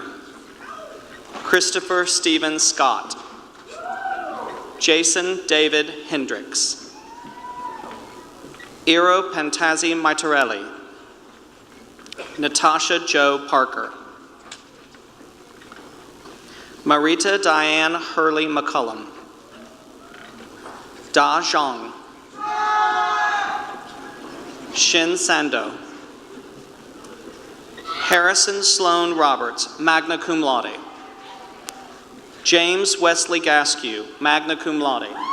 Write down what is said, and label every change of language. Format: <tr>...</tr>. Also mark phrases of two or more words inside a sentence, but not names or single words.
<en>Christopher Stephen Scott. Jason David Hendricks. Eero Pantazzi Maitarelli. Natasha Jo Parker. Marita Diane Hurley McCullum. Da Zhang. Shin Sando. Harrison Sloan Roberts,</en> <la>magna cum laude.</la> <en>James Wesley Gaskew,</en> <la>magna cum laude.</la>